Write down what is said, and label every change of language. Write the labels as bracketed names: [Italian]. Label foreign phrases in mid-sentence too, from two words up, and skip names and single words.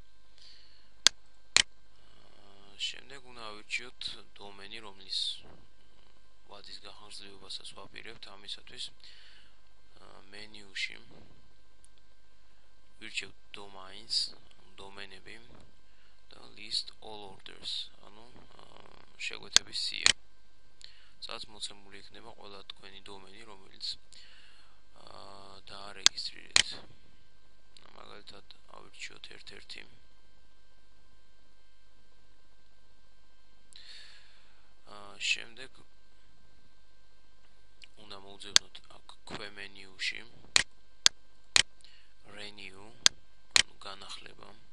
[Georgian] შემდეგ უნდა ავირჩიოთ დომენი, რომლის ვადის გახანგრძლივებასაც ვაპირებთ. ამისათვის მენიუში ვირჩევთ domains, დომენები და [English] list all orders, [Georgian] ანუ შეგვეთების სია. სადაც მოცემული იქნება ყველა თქვენი დომენი, რომელიც დაარეგისტრირეთ. მაგალითად ავირჩიოთ ერთ-ერთი. შემდეგ უნდა მოვძებნოთ აქ ქვე მენიუში renew, ანუ განახლება.